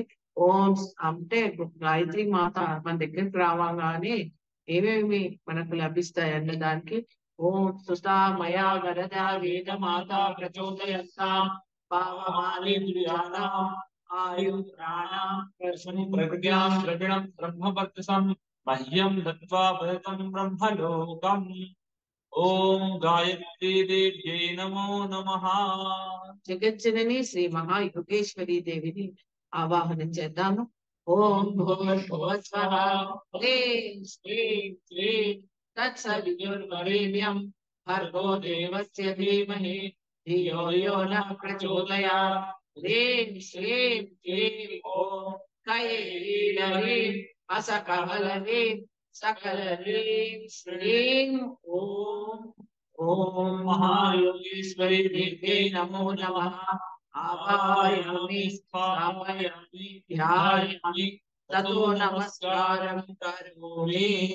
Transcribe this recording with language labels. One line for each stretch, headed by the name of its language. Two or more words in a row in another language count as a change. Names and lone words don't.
Telugu: ఓం అంటే గాయత్రి మాత మన దగ్గరికి రావగానే ఏమేమి మనకు లభిస్తాయి అన్న దానికి
Sanskrit: ఓం సుతా మయా వరదా వేద మాత ప్రచోదయంతాం పావమానేంద్రియాణాం ఆయు ప్రాణాం ప్రజ్ఞాం ద్రవిణం బ్రహ్మవర్చసం మహ్యం దత్వా భరతం బ్రహ్మలోకం. ఓం గాయత్రీ దేవ్యై నమో నమః.
Telugu: జగజ్జనని శ్రీ మహాయుగేశ్వరి దేవిని ఆవాహనం చేద్దాము.
Sanskrit: ఓం భూర్భువస్వః హ్రీం శ్రీం క్లీం తత్సవితుర్వరేణ్యం భర్గో దేవస్య ధీమహి ధియో యో నః ప్రచోదయాత్. హ్రీం శ్రీం క్లీం ఓం కైలీలహ్రీం అసకహలహ్రీం సకలహ్రీం శ్రీం ఓం. ఓం మహాయోగేశ్వరి దేవ్యై నమో నమః. ఆవాహయామి స్థాపయామి ధ్యాయామి తతో నమస్కారం కరోమి.